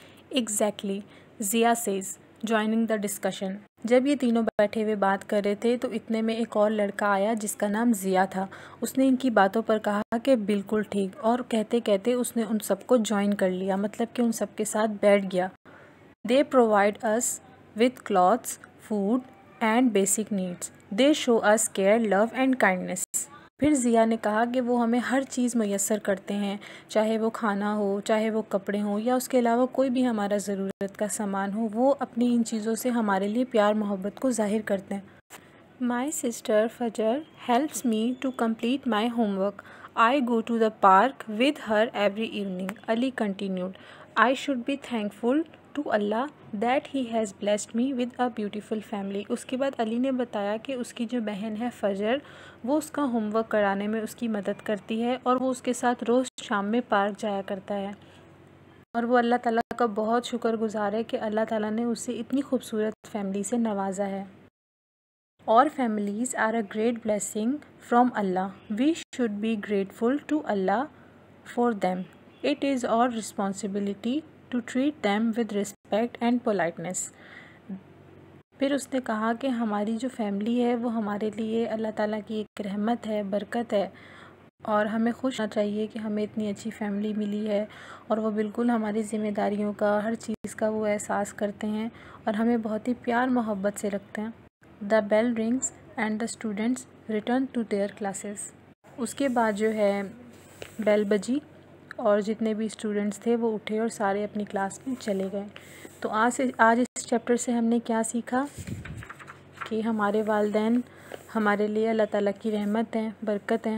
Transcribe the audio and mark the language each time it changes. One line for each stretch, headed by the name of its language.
English: Exactly, Zia says joining the discussion.
Urdu: جب یہ تینوں بیٹھے ہوئے بات کر رہے تھے تو اتنے میں ایک اور لڑکا آیا جس کا نام ضیا تھا. اس نے ان کی باتوں پر کہا کہ بالکل ٹھیک، اور کہتے کہتے اس نے ان سب کو جوائن کر لیا، مطلب کہ ان سب کے ساتھ بیٹھ گیا.
English: They provide us with clothes, food and basic needs. They show us care, love and kindness.
Urdu: پھر ضیا نے کہا کہ وہ ہمیں ہر چیز میسر کرتے ہیں، چاہے وہ کھانا ہو، چاہے وہ کپڑے ہوں یا اس کے علاوہ کوئی بھی ہمارا ضرورت کا سامان ہو، وہ اپنی ان چیزوں سے ہمارے لیے پیار محبت کو ظاہر کرتے ہیں.
English: My sister Fajar helps me to complete my homework. I go to the park with her every evening. Ali continued, I should be thankful to Allah that he has blessed me with a beautiful family.
Urdu: اس کے بعد علی نے بتایا کہ اس کی جو بہن ہے فجر، وہ اس کا ہوم ورک کرانے میں اس کی مدد کرتی ہے اور وہ اس کے ساتھ روز شام میں پارک جایا کرتا ہے، اور وہ اللہ تعالیٰ کا بہت شکر گزار ہے کہ اللہ تعالیٰ نے اسے اتنی خوبصورت فیملی سے نوازا ہے.
English: اور families are a great blessing from Allah. We should be grateful to Allah for them. It is our responsibility to treat them with respect and politeness.
Urdu: پھر اس نے کہا کہ ہماری جو فیملی ہے وہ ہمارے لیے اللہ تعالیٰ کی ایک رحمت ہے، برکت ہے، اور ہمیں خوش ہونا چاہیے کہ ہمیں اتنی اچھی فیملی ملی ہے، اور وہ بالکل ہماری ذمہ داریوں کا، ہر چیز کا وہ احساس کرتے ہیں اور ہمیں بہت ہی پیار محبت سے رکھتے ہیں.
English: The bell rings and the students return to their classes.
Urdu: اس کے بعد جو ہے بیل بجی اور جتنے بھی اسٹوڈنٹس تھے وہ اٹھے اور سارے اپنی کلاس میں چلے گئے. تو آج اس چیپٹر سے ہم نے کیا سیکھا کہ ہمارے والدین ہمارے لیے اللہ تعالیٰ کی رحمت ہیں، برکت ہیں.